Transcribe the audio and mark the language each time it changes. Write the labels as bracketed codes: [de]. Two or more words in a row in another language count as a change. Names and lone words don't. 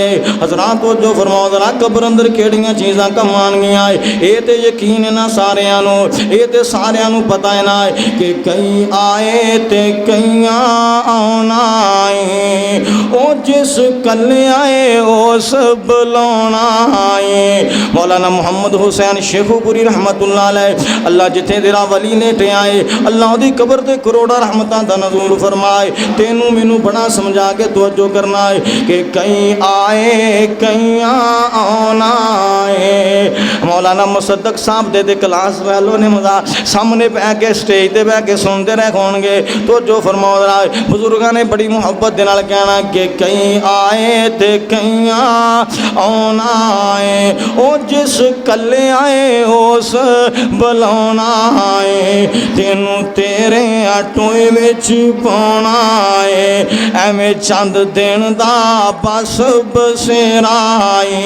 [pa] حضرات تو جو فرماؤ ذرا قبر اندر کیڑیاں چیزاں کم آنگیاں، یہ تو یقین ہے نا ساریاں نوں، یہ تو ساریاں نوں پتا ہے نا کہ کئی آئے تے کئیاں آنا ہے، او جس کلے آئے اس بلانا ہے. मौलाना मोहम्मद हुसैन शेखुपुरी [ar] رحمة الله عليه [pa] اللہ جتھے تیرا ولی لیٹے آئے اللہ دی قبر تے کروڑاں رحمتاں دا نزول فرمائے. تینوں مینوں بڑا سمجھا کے توجہ کرنا ہے کہ کئی آئے کئی آنا ہے. مولانا مصدق صاحب دے کلاس والوں نے مزہ سامنے بہہ کے سٹیج تے بہہ کے سنتے رہے ہوں گے تو جو فرماؤ رہا ہے بزرگوں نے بڑی محبت دے نال کہنا کہ کئی آئے تے کئی آنا ہے، او جس کلے آئے اس بلانا ہے، تینوں تیرے آٹوئے وچ پانا ہے، ایویں چند دن دا بس بسیرا ہے.